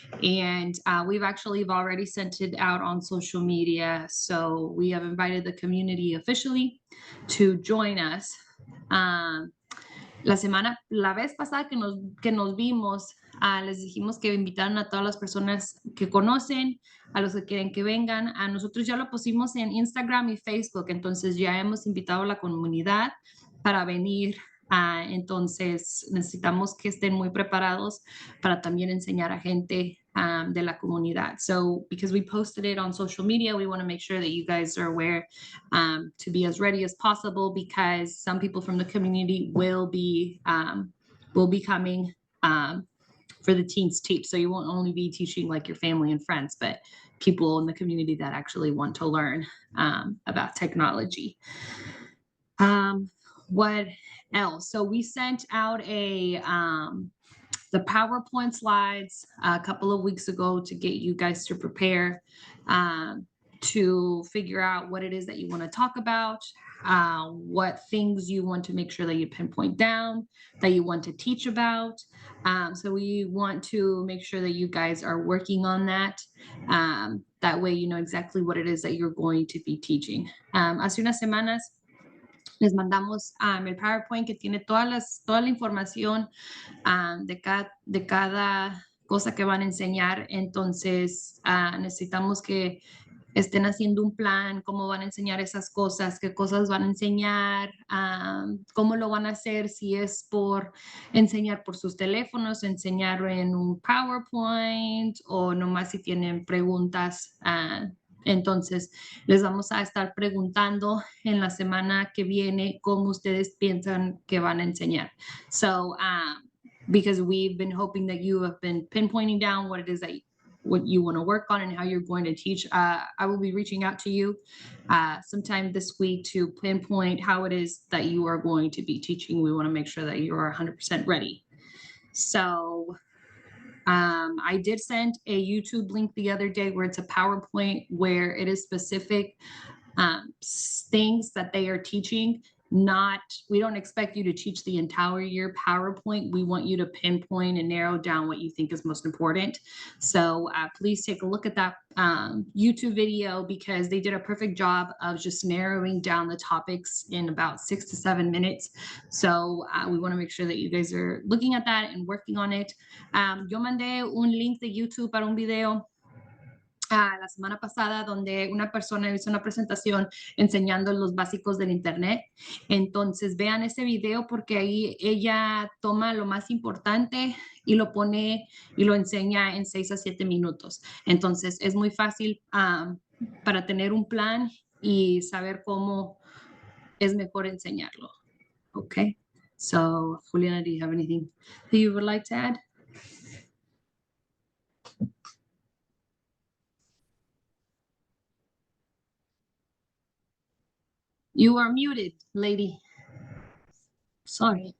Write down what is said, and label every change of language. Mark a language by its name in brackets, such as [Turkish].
[English] And we've already sent it out on social media. So we have invited the community officially to join us. [Spanish] La vez pasada que nos vimos, les dijimos que invitaran a todas las personas que conocen, a los que quieren que vengan. A nosotros ya lo pusimos en Instagram y Facebook, entonces ya hemos invitado a la comunidad para venir. Entonces necesitamos que estén muy preparados para también enseñar a gente de la comunidad. [English] So because we posted it on social media, we want to make sure that you guys are aware to be as ready as possible, because some people from the community will be coming for the Teens Teach. So you won't only be teaching like your family and friends, but people in the community that actually want to learn about technology. What else? So we sent out the PowerPoint slides a couple of weeks ago to get you guys to prepare, to figure out what it is that you want to talk about, what things you want to make sure that you pinpoint down, that you want to teach about. So we want to make sure that you guys are working on that. That way you know exactly what it is that you're going to be teaching. [Spanish] Hace unas semanas les mandamos el PowerPoint que tiene toda la información de cada cosa que van a enseñar. Entonces necesitamos que estén haciendo un plan, cómo van a enseñar esas cosas, qué cosas van a enseñar, cómo lo van a hacer, si es por enseñar por sus teléfonos, enseñar en un PowerPoint, o nomás si tienen preguntas. Entonces, les vamos a estar preguntando en la semana que viene cómo ustedes piensan que van a enseñar. [English] So, because we've been hoping that you have been pinpointing down what it is that what you want to work on and how you're going to teach. I will be reaching out to you sometime this week to pinpoint how it is that you are going to be teaching. We want to make sure that you are 100% ready. So I did send a YouTube link the other day where it's a PowerPoint where it is specific things that they are teaching. We don't expect you to teach the entire year PowerPoint. We want you to pinpoint and narrow down what you think is most important. So please take a look at that YouTube video, because they did a perfect job of just narrowing down the topics in about 6 to 7 minutes. So we want to make sure that you guys are looking at that and working on it. [Spanish] Yo mandé un link de YouTube para un video la semana pasada, donde una persona hizo una presentación enseñando los básicos del internet. Entonces vean ese video, porque ahí ella toma lo más importante y lo pone y lo enseña en 6 a 7 minutos. Entonces es muy fácil para tener un plan y saber cómo es mejor enseñarlo. [English] Okay, so Juliana, do you have anything that you would like to add? You are muted, lady. Sorry.